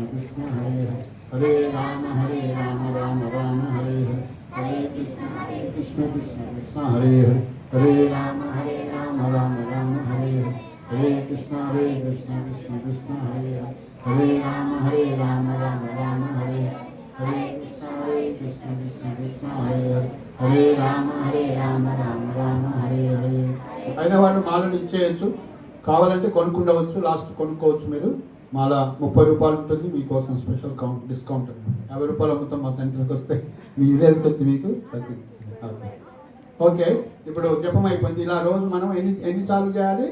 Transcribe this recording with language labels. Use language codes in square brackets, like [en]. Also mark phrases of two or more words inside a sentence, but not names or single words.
[hi] कृष्ण हरे हरे राम राम हरे हरे कृष्ण कृष्ण कृष्ण हरे हरे राम राम हरे हरे कृष्ण कृष्ण कृष्ण हरे हरे राम राम हरे हरे कृष्ण कृष्ण कृष्ण हरे हरे राम राम हरे हरे [te] అయిన వాళ్ళు మాలను ఇచ్చేయచ్చు, కావాలంటే కొనుక్కుండవచ్చు, లాస్ట్ కొనుక్కోవచ్చు. మీరు మాల 30 రూపాయలు ఉంటుంది, మీకోసం [en] special discount [te] 50 రూపాయలు అమ్ముతాం. మా సెంటర్కి వస్తే మీ విలేజ్కి వచ్చి మీకు ఓకే. ఇప్పుడు జపం అయిపోయింది. ఇలా రోజు మనం ఎన్నిసార్లు చేయాలి?